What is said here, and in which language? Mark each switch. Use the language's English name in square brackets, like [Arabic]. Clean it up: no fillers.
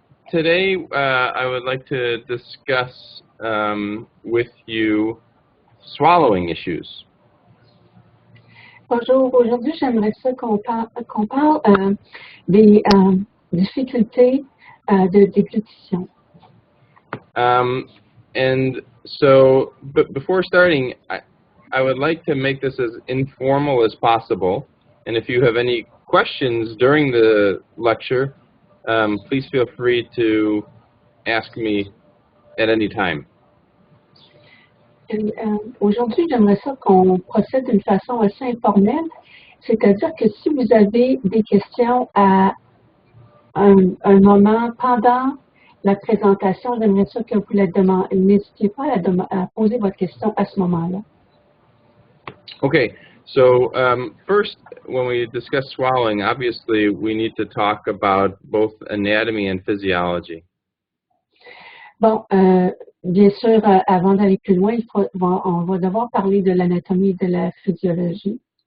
[English] Today, I would like to discuss with you swallowing issues. [French] Bonjour, aujourd'hui j'aimerais ça qu'on parle des difficultés de déglutition. [English] And so, but before starting, I would like to make this as informal as possible. And if you have any questions during the lecture, please feel free to ask me at any time. [French] Aujourd'hui, j'aimerais ça qu'on procède d'une façon assez informelle, c'est-à-dire que si vous avez des questions à un moment pendant la présentation, j'aimerais ça que vous la demandez. N'hésitez pas à poser votre question à ce moment-là. [English] Okay, so first, when we discuss swallowing, obviously we need to talk about both anatomy and physiology. [French] Bon, bien sûr, avant d'aller plus loin, on va devoir parler de l'anatomie et de la physiologie.